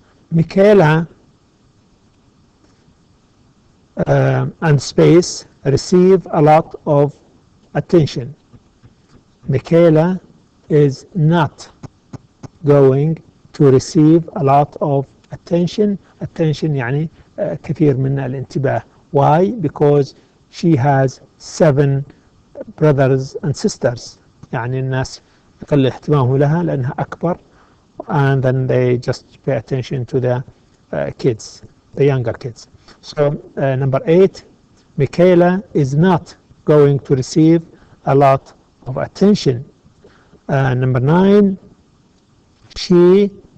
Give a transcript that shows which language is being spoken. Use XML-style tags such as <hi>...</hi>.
<en>Michaela and space receive a lot of attention. Michaela is not going to receive a lot of attention.</en> <ar>Attention يعني كثير من الانتباه.</ar> <en>Why? Because she has 7 brothers and sisters.</en> <ar>يعني الناس يقل اهتمامهم لها لأنها أكبر,</ar> <en>and then they just pay attention to the kids, the younger kids. So number 8, Michaela is not going to receive a lot of attention. Number 9, she</en>